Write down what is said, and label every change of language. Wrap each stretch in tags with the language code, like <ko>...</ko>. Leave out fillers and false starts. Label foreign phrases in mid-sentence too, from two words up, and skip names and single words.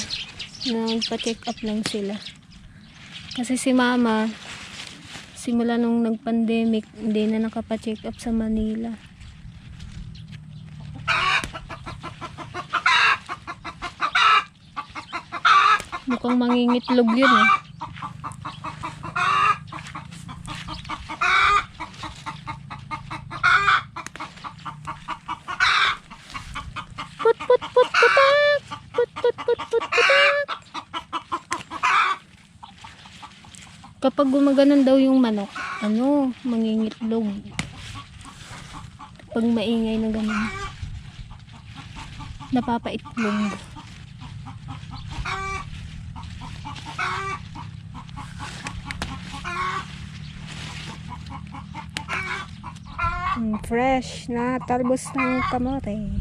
<tl>Nagpa-check up lang sila. Kasi si Mama, simula nung nag-pandemic, hindi na nakapa-check up sa Manila. Mukhang mangingitlog yun eh. Put put put putak! Put put put put putak! Kapag gumaganon daw yung manok, mangingitlog. Pag maingay na ganun, napapaitlog. Fresh na talbos ng kamote.</tl>